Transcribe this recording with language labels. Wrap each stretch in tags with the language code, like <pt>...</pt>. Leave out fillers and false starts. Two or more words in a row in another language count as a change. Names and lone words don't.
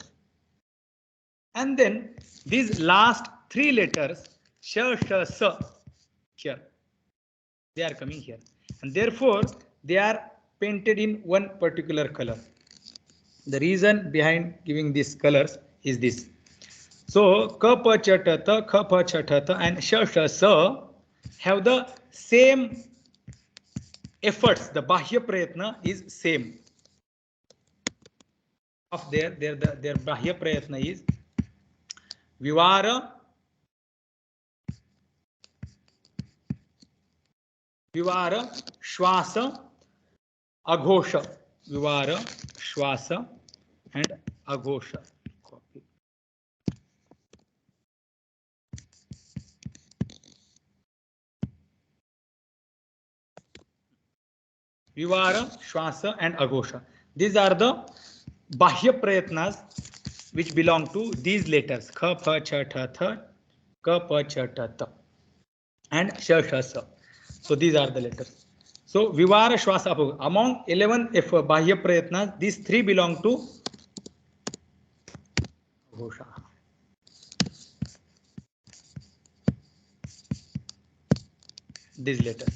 <en>And then these last three letters,</en> <sa>Sha, Sha, Sa,</sa> <en>here, they are coming here. And therefore, they are painted in one particular color. The reason behind giving these colors is this. So,</en> <sa>Ka, Pa, Cha, Ta, Tha, Kha, Pa, Cha, Ta, Tha and Sha, Sha, Sa</sa> <en>have the same efforts. The</en> <sa>Bahya Prayatna</sa> <en>is same. Of their</en> <sa>Bahya Prayatna</sa> <en>is</en> <sa>Vivara, Shwasa, Aghosha. Vivara, Shwasa and Aghosha. Copy. Vivara, Shwasa and Aghosha.</sa> <en>These are the</en> <sa>Bahya Prayatnas</sa> <en>which belong to these letters.</en> <sa>Kha, Pha, Cha, Tha, Tha, Ka, Pa, Cha, Ta, Tha and Sha, Sha, Sa.</sa> <en>So these are the letters. So</en> <sa>Vivara, Shwasa, Aghosha.</sa> <en>Among 11</en> <sa>Bahya Prayatnas,</sa> <en>these three belong to Aghosha. These letters.</en>